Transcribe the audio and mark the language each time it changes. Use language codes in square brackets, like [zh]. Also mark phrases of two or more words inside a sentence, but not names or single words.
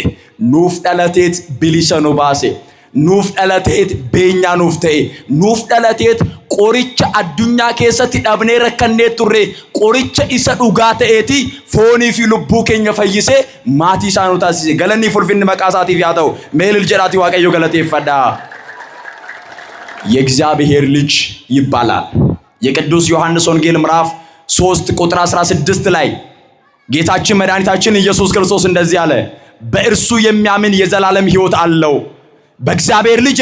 [om] Nuuf dhalateet bilisa nu baase. Nuuf dhalateet beenyaa nuuf ta'e. Nuuf dhalateet qoricha addunyaa keessatti dhabnee rakkannee turre qoricha isa dhugaa ta'eeti foonii fi lubbuu keenya fayyisee maatii isaa nu taasise. Galanni fulfinni maqaa isaatiif yaa ta'u. Meelil jedhaati Waaqayyo galateeffadha. [am] የእግዚአብሔር ልጅ ይባላል። የቅዱስ ዮሐንስ ወንጌል ምዕራፍ 3 ቁጥር 16 ላይ ጌታችን መድኃኒታችን ኢየሱስ ክርስቶስ እንደዚህ አለ፣ በእርሱ የሚያምን የዘላለም ሕይወት አለው። በእግዚአብሔር ልጅ